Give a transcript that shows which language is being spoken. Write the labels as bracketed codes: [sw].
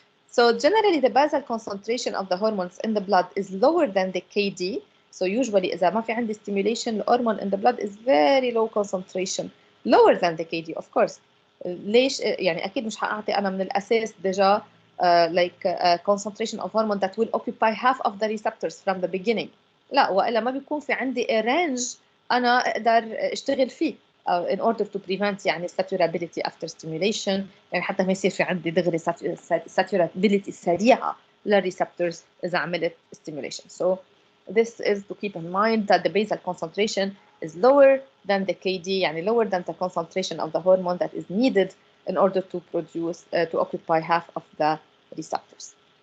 [en] So generally, the basal concentration of the hormones in the blood is lower than the KD. So usually, [ar] إذا ما في عندي [en] stimulation, the hormone in the blood is very low concentration, lower than the KD, of course. [ar] ليش؟ يعني أكيد مش هأعطي أنا من الأساس ديجا [en] concentration of hormone that will occupy half of the receptors from the beginning. [ar] لا، وإلا ما بيكون في عندي [en] a range [ar] أنا أقدر أشتغل فيه [en] in order to prevent [ar] يعني [en] saturability after stimulation، [ar] يعني حتى ما يصير في عندي دغري saturability سريعة للreceptors إذا عملت stimulation. [en] So this is to keep in mind that the basal concentration is lower than the KD, [ar] يعني [en] lower than the concentration of the hormone that is needed in order to produce to occupy half of the receptors.